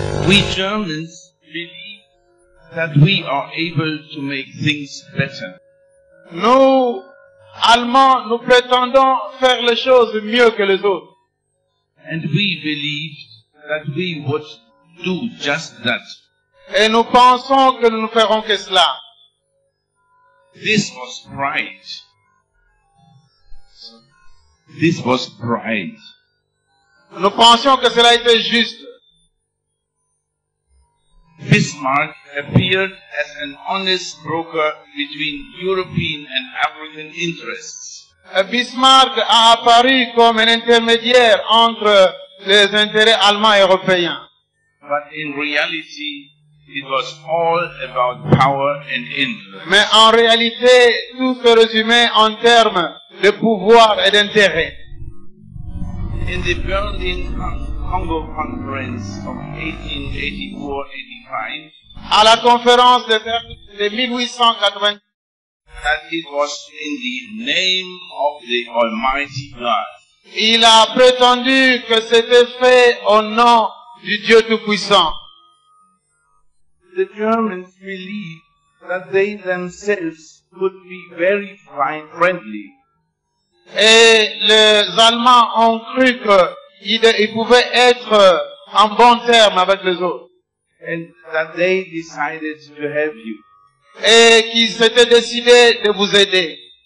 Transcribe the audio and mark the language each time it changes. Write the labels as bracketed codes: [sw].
[en] We Germans believe that we are able to make things better. [fr] Nous, Allemands, nous prétendons faire les choses mieux que les autres. [en] And we believe that we would do just that. [fr] Et nous pensons que nous ne ferons que cela. [en] This was pride. This was pride. [fr] Nous pensions que cela était juste. [en] Bismarck appeared as an honest broker between European and African interests. [fr] Bismarck a apparu comme un intermédiaire entre les intérêts allemands et européens. [en] But in reality, it was all about power and influence. [fr] Mais en réalité, tout se résumait en termes de pouvoir et d'intérêt. [en] In the Berlin Congo Conference of 1884-85, [fr] À la conférence de Berlin de 1880, [en] that it was in the name of the Almighty God. [fr] il a prétendu que c'était fait au nom du Dieu Tout-Puissant. [en] The Germans believed that they themselves could be very friendly. [fr] Et les Allemands ont cru qu'ils pouvaient être en bon terme avec les autres. [en] And that they decided to help you. [fr] Et qu'ils s'étaient décidés de vous aider.